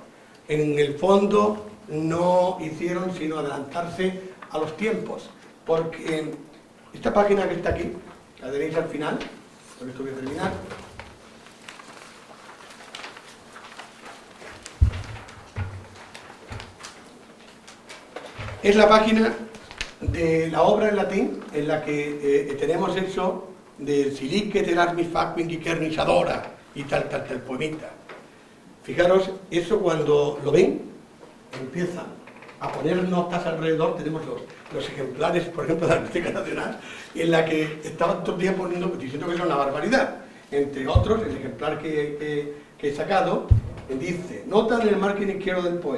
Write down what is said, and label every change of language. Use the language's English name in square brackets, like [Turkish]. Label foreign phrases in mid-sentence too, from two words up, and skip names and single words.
[Spanish] En el fondo no hicieron sino adelantarse a los tiempos, porque esta página que está aquí, la tenéis al final, con esto voy a terminar. Es la página de la obra en latín en la que tenemos eso de Silique terasmis facuin quicernis adora y tal poemita. Fijaros, eso cuando lo ven, empiezan a poner notas alrededor. Tenemos los ejemplares, por ejemplo, de la Biblioteca Nacional, en la que estaban todo el día poniendo, diciendo que era una barbaridad. Entre otros, el ejemplar que he sacado, dice, nota en el margen izquierdo del poema.